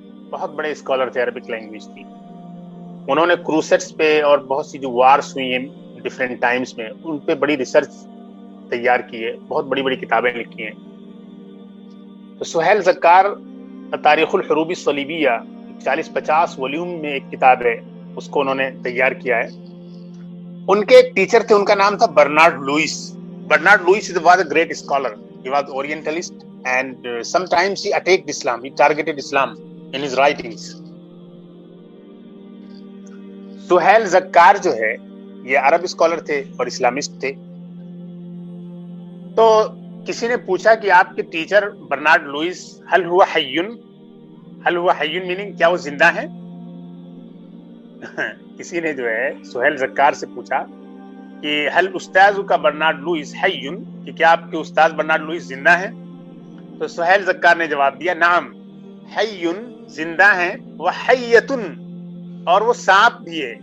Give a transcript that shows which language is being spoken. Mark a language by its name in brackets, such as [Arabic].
[Urdu] بہت بڑے اسکالر تھے، عربک لینگویج کی. انہوں نے کروسیڈز پہ اور بہت سی جو وارس ہوئی ہیں ڈفرینٹ ٹائمز میں، ان پہ بڑی ریسرچ تیار کی ہے، بہت بڑی بڑی کتابیں لکھی ہیں. تو سہیل زکار تاریخ الحروب الصلیبیہ 40-50 والیوم میں ایک کتاب ہے، اس کو انہوں نے تیار کیا ہے. ان کے ایک ٹیچر تھے، ان کا نام تھا Bernard Louis. [English] Bernard Lewis was a great scholar. He was Orientalist and sometimes he attacked Islam. He targeted Islam in his writings. [Urdu] Sohail زکار جو ہے یہ عرب اسکالر تھے اور اسلامسٹ تھے. تو کسی نے پوچھا کہ آپ کے ٹیچر برنارڈ لوئس [Arabic] هل هو حیون، هل هو حیون [Urdu] میننگ کیا وہ زندہ ہیں؟ کسی نے جو ہے سہیل زکار سے پوچھا کہ [Arabic] هل استاذ کا برنارڈ لوئس حیون، [Urdu] کہ کیا آپ کے استاذ برنارڈ لوئس زندہ ہیں؟ تو سہیل زکار نے جواب دیا [Arabic] نعم حیون، [Urdu] زندہ ہیں، [Arabic] وحیتن، [Urdu] اور وہ سانپ بھی ہے.